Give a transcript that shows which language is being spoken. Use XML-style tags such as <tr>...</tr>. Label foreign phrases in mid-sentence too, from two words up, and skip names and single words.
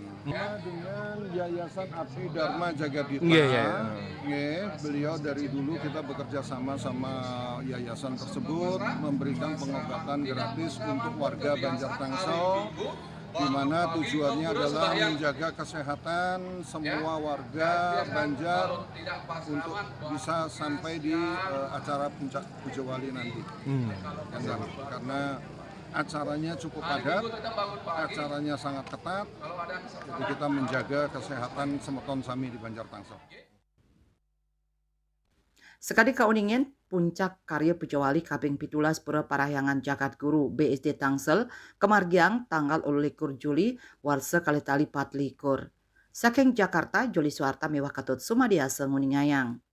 <id>Dengan Yayasan Abdi Dharma Jagadita, beliau dari dulu kita bekerja sama yayasan tersebut, memberikan pengobatan gratis untuk warga Banjar Tangsel, di mana tujuannya adalah menjaga kesehatan semua warga Banjar untuk bisa sampai di acara puncak Pujawali nanti. Karena acaranya cukup padat, acaranya sangat ketat, jadi kita menjaga kesehatan semeton sami di Banjar Tangsel.</id> <ban>Sekadi kauningin puncak karya Pujawali Kaping Pitulas Pura Parahyangan Jagat Guru BSD Tangsel kemargiang tanggal 21 Juli warsa kalitali 24. Saking Jakarta, Joli Suarta mewah katut sumadiasa nguningayang.</ban>